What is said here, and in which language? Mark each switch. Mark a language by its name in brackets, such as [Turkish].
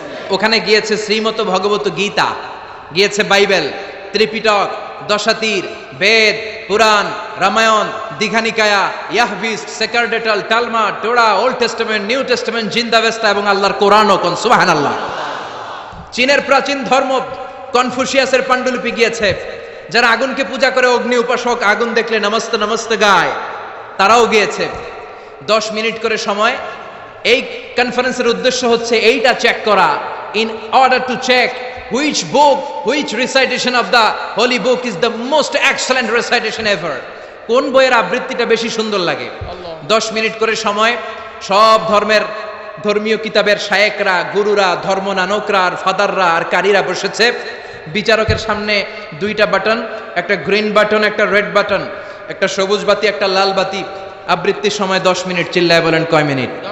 [Bangla] ওখানে গিয়েছে শ্রীমত ভগবত গীতা, গিয়েছে বাইবেল, ত্রিপিটক, দশাতীর, বেদ, পুরাণ, Ramayana, Dighanikaya, ইয়াহভিস, সেকারডেটাল, টালমা, টোরা, old testament, new testament, জিন্দাবেস্তা এবং আল্লাহর কোরআনও। কোন সুবহানাল্লাহ। চীনের প্রাচীন ধর্ম কনফুসিয়াসের পাণ্ডুলিপি গিয়েছে। যারা আগুনকে পূজা করে, অগ্নি উপাসক, আগুন দেখলে নমস্তে নমস্তে গায়, তারাও গিয়েছে। 10 মিনিট করে সময়। এই কনফারেন্সের উদ্দেশ্য হচ্ছে এইটা চেক করা, [English] in order to check which book, which recitation of the holy book is the most excellent recitation ever. [Bangla] কোন বইয়ের আবৃত্তিটা বেশি সুন্দর লাগে। 10 মিনিট করে সময়। সব ধর্মের ধর্মীয় কিতাবের শায়েকরা, গুরুরা, ধর্মনানকরা আর ফাদাররা আর কারীরা বসেছে। বিচারকের সামনে দুইটা বাটন, একটা গ্রিন বাটন, একটা রেড বাটন, একটা সবুজ বাতি, একটা লাল বাতি। আবৃত্তির সময় 10 মিনিট। চিল্লায় বলেন কয় মিনিট?